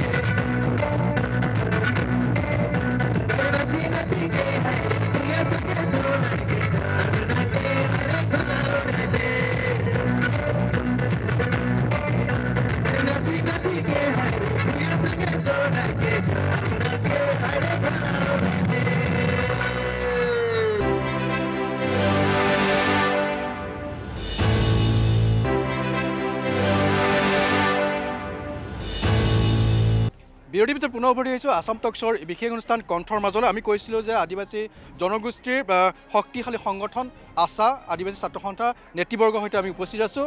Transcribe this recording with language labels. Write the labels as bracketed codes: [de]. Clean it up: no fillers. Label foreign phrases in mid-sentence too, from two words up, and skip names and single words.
[sck] हरे नची नची के भैया संगे जोड़ा के धुना के हरे धुना उड़ाते हरे नची नची के भैया संगे जोड़ा के धुना के हरे धुना उड़ाते [as] বিৰতিৰ পিছত পুনৰ উভতি আহিছোঁ আসাম টক্সৰ বিশেষ অনুষ্ঠান কণ্ঠৰ মাজলৈ। আমি কৈছিলোঁ যে আদিবাসী জনগোষ্ঠীৰ শক্তিশালী সংগঠন আশা আদিবাসী ছাত্ৰ সন্থাৰ নেতৃবৰ্গৰ সৈতে আমি উপস্থিত আছোঁ।